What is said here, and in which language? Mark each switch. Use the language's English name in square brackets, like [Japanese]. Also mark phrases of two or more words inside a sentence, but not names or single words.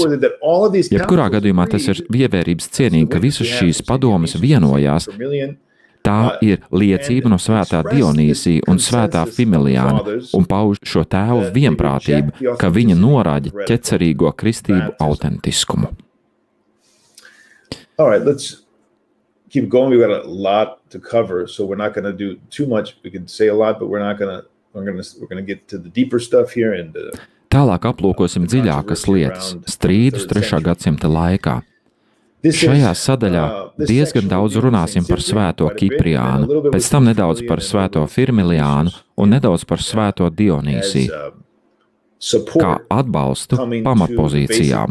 [Latvian] Jebkurā gadījumā tas ir ievērības cienīgi, ka visas šīs padomas vienojās. Tā ir liecība no Svētā Dionīsija un Svētā Firmiliāna un pauž šo tēvu vienprātību, ka viņa norāda ķecerīgo kristību autentiskumu. [English] All right, let's keep going. We've got a lot to cover, so we're not going to do too much. We can say a lot, but we're going to get to the deeper stuff here and [Latvian] Tālāk aplūkosim dziļākas lietas, strīdus 3. gadsimta laikā. Šajā sadaļā diezgan daudz runāsim par Svēto Kipriānu, pēc tam nedaudz par Svēto Firmiliānu un nedaudz par Svēto Dionīsiju, kā atbalstu pamatpozīcijām.